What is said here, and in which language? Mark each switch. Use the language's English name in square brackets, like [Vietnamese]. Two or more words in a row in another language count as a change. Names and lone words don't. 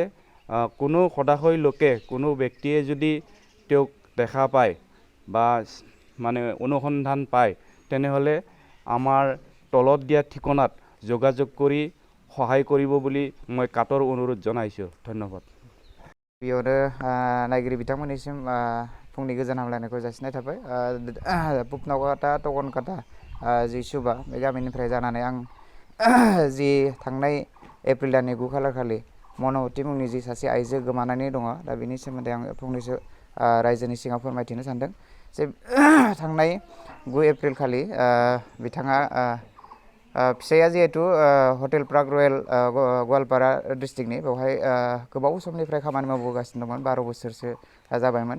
[Assamese] কোনো সদাশয় লোকে কোনো ব্যক্তিয়ে যদি তেওঁক দেখা পায় বা মানে অনুসন্ধান পায় তেনেহ'লে আমাৰ তলত দিয়া ঠিকনাত যোগাযোগ কৰি সহায় কৰিব বুলি মই কাটৰ অনুৰোধ জনাইছোঁ। ধন্যবাদ। [Bodo] बेयावनो नायगिरि बिथांमोननिसिम फुंनि गोजोन हामलायनायखौ जासिनाय थाबाय। पुब नावकाटा टकनकाटा जि सुबा बे गामिनिफ्राय जानानै आं जि थांनाय एप्रिल दाननि 9 खालार खालि मन'वती मुंनि जि सासे आइजो गोमानानै दङ, दा बेनि सोमोन्दै आं फंनैसो रायजोनि सिगाङाव फोरमायथिनो सानदों जे थांनाय 9 एप्रिल खालि बिथाङा फिसाया जिहेतु हटेल प्राग रयेल गवालपारा डिस्ट्रिक्टनि बेवहाय गोबाव समनिफ्राय खामानि मावबोगासिनो दंमोन, 12 बोसोरसो जाबायमोन।